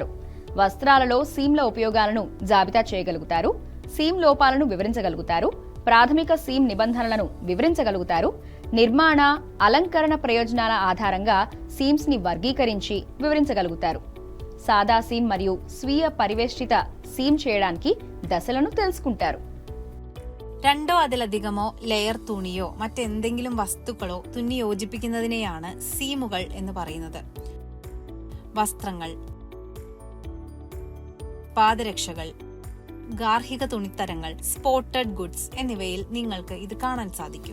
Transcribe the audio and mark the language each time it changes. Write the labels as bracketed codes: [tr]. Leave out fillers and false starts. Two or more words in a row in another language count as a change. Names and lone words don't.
[te] వస్త్రాలలో సీమ్ల ఉపయోగాలను జాబితా చేయగలుగుతారు, సీమ్ లోపాలను వివరించగలుగుతారు, ప్రాథమిక సీమ్ నిబంధనలను వివరించగలుగుతారు, నిర్మాణ అలంకరణ ప్రయోజనాల ఆధారంగా సీమ్స్ ని వర్గీకరించి వివరించగలుగుతారు. సాదా సీమ్ మరియు స్వీయ పరివేష్టిత సీమ్ చేయడానికి దశలను తెలుసుకుంటారు. [ml] രണ്ടോ അതിലധികമോ ലെയർ തുണിയോ മറ്റെന്തെങ്കിലും വസ്തുക്കളോ തുന്നി യോജിപ്പിക്കുന്നതിനെയാണ് സീമുകൾ എന്ന് പറയുന്നത്. വസ്ത്രങ്ങൾ, പാദരക്ഷകൾ, ഗാർഹിക തുണിത്തരങ്ങൾ, [en] spotted goods [ml] എന്നിവയിൽ നിങ്ങൾക്ക് ഇത് കാണാൻ സാധിക്കും.